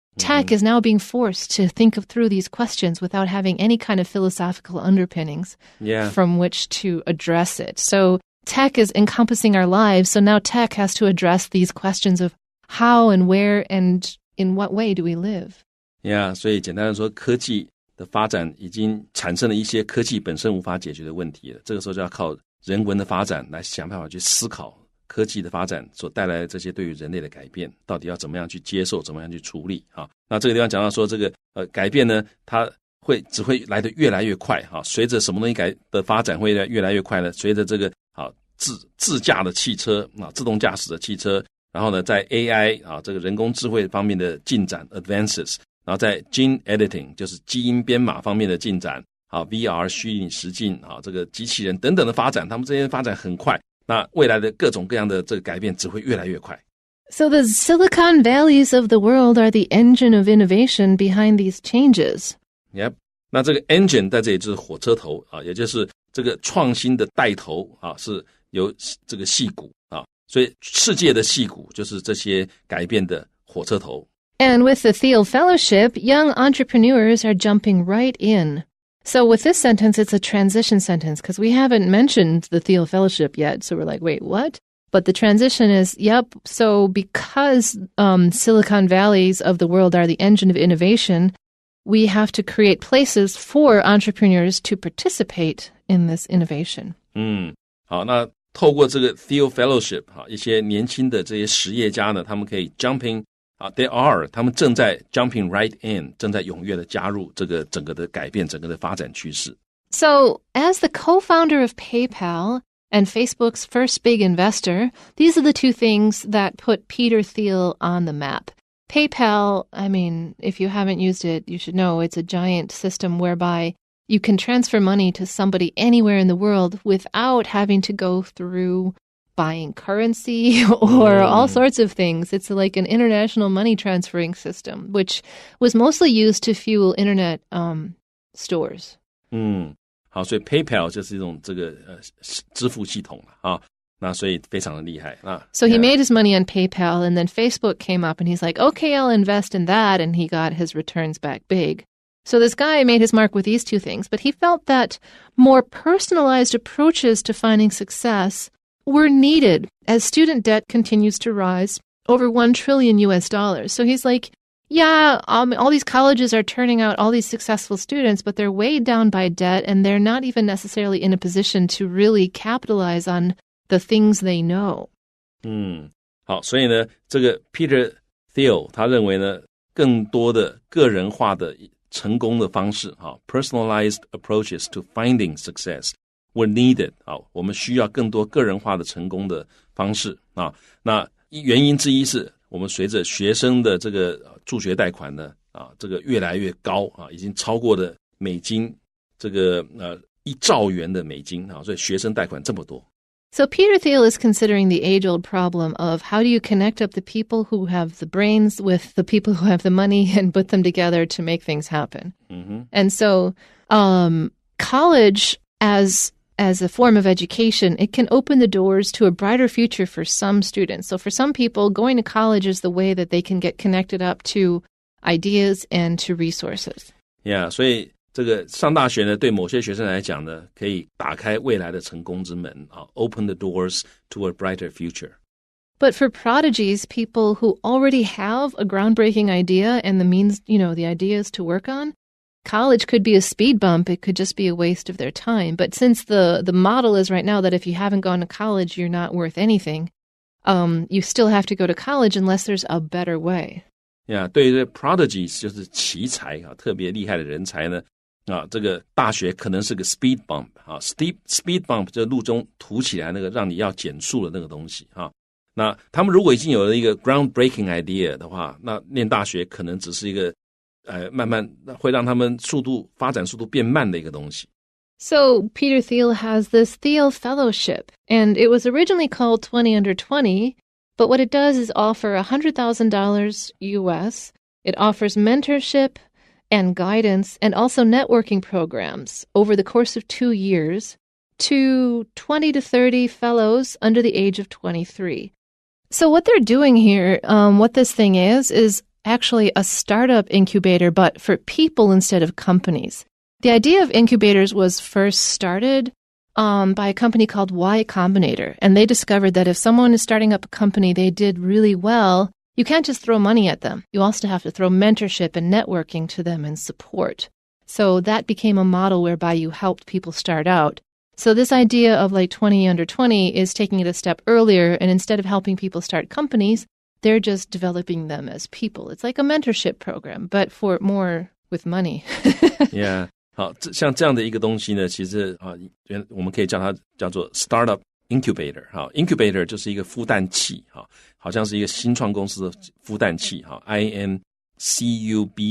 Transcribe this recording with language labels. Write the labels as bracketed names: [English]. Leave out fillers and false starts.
[English] Tech is now being forced to think through these questions without having any kind of philosophical underpinnings from which to address it. So tech is encompassing our lives, so now tech has to address these questions of how and where and in what way do we live? [Chinese] Yeah, 所以简单的说，科技的发展已经产生了一些科技本身无法解决的问题了。这个时候就要靠人文的发展来想办法去思考科技的发展所带来的这些对于人类的改变，到底要怎么样去接受，怎么样去处理那这个地方讲到说，这个改变呢，它只会来得越来越快随着什么东西的发展会越来越快呢？随着这个自驾的汽车自动驾驶的汽车。然后呢，在 AI 这个人工智慧方面的进展 advances， 然后在 gene editing 就是基因编码方面的进展VR 虚拟实境这个机器人等等的发展，他们这些发展很快，那未来的各种各样的这个改变只会越来越快。 [English] So the Silicon Valleys of the world are the engine of innovation behind these changes. [Chinese] Yep， 那这个 engine 在这里就是火车头也就是这个创新的带头是由这个矽谷所以世界的矽谷就是这些改变的火车头。 [English] And with the Thiel Fellowship, young entrepreneurs are jumping right in. So with this sentence, it's a transition sentence because we haven't mentioned the Thiel Fellowship yet. So we're like, wait, what? But the transition is, so because Silicon Valleys of the world are the engine of innovation, we have to create places for entrepreneurs to participate in this innovation. [Chinese] 好，那透过这个 Thiel Fellowship 一些年轻的这些实业家呢，他们可以 jumping他们正在 [English] jumping right in， [Chinese] 正在踊跃的加入这个整个的改变，整个的发展趋势。 [English] So, as the co-founder of PayPal and Facebook's first big investor, these are the 2 things that put Peter Thiel on the map. PayPal, I mean, if you haven't used it, you should know it's a giant system whereby you can transfer money to somebody anywhere in the world without having to go through buying currency or all sorts of things. It's like an international money transferring system, which was mostly used to fuel internet stores. [Chinese] 好，所以 PayPal 就是一种这个支付系统那所以非常的厉害 [English] So he made his money on PayPal, and then Facebook came up and he's like, okay, I'll invest in that, and he got his returns back big. So this guy made his mark with these 2 things, but he felt that more personalized approaches to finding success were needed as student debt continues to rise over $1 trillion. So he's like, yeah, all these colleges are turning out all these successful students, but they're weighed down by debt, and they're not even necessarily in a position to really capitalize on the things they know. [Chinese] 好，所以呢，这个 Peter Thiel 他认为呢，更多的个人化的成功的方式， [English] personalized approaches to finding success were needed。 [Chinese] 我们需要更多个人化的成功的方式啊。那原因之一是我们随着学生的这个助学贷款呢，这个越来越高啊，已经超过了美金这个1兆元的美金啊，所以学生贷款这么多。 [English] So Peter Thiel is considering the age-old problem of how do you connect up the people who have the brains with the people who have the money and put them together to make things happen. And so college as a form of education, it can open the doors to a brighter future for some students. So for some people, going to college is the way that they can get connected up to ideas and to resources. [Chinese] Yeah, 所以这个上大学呢，对某些学生来讲呢，可以打开未来的成功之门， [English] open the doors to a brighter future. But for prodigies, people who already have a groundbreaking idea and the means, the ideas to work on, college could be a speed bump. It could just be a waste of their time. But since the model is right now that if you haven't gone to college, you're not worth anything, you still have to go to college unless there's a better way. [Chinese] Yeah, 对于 prodigies 就是奇才特别厉害的人才呢。这个大学可能是个 speed bump speed bump 就是路中凸起来那个让你要减速的那个东西那他们如果已经有了一个 groundbreaking idea 的话，那念大学可能只是一个慢慢会让他们发展速度变慢的一个东西。 [English] So Peter Thiel has this Thiel Fellowship, and it was originally called 20 under 20, but what it does is offer $100,000 US. It offers mentorship and guidance, and also networking programs over the course of 2 years to 20 to 30 fellows under the age of 23. So what they're doing here, what this thing is actually a startup incubator, but for people instead of companies. The idea of incubators was first started by a company called Y Combinator, and they discovered that if someone is starting up a company, they did really well, you can't just throw money at them. You also have to throw mentorship and networking to them and support. So that became a model whereby you helped people start out. So this idea of like 20 under 20 is taking it a step earlier, and instead of helping people start companies, they're just developing them as people. It's like a mentorship program, but for more with money. Yeah. [Chinese] 好，像这样的一个东西呢，其实我们可以叫它叫做 startup incubator。 incubator 就是一个孵蛋器，好像是一个新创公司的孵蛋器，incubator。